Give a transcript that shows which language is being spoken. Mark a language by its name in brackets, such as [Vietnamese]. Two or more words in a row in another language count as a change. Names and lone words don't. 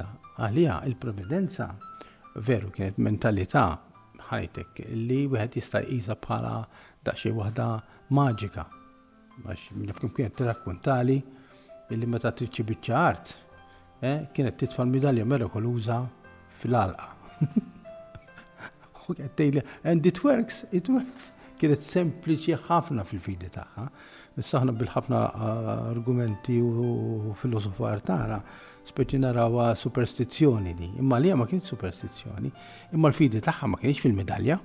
[Maltese] Għaliha il-providenza veru kienet mentalità ħajtek li wieħed jista' jqisha bħala daqsxejn waħda maġika. Għax kien kienet tirakkuntali illi meta trid biċċa art kienet titfa' l-midalja mirakoluża fil-għalqa. U kienet tgħidli, [English] and it works. [Maltese] Kienet sempliċi ħafna fil-fidi tagħha. Saħna bil-ħafna argumenti u filosofar tagħna speċi narawha superstizzjoni di. Imma li ma kienx superstizzjoni, imma l-fidi tagħha ma kienx fil-medalja.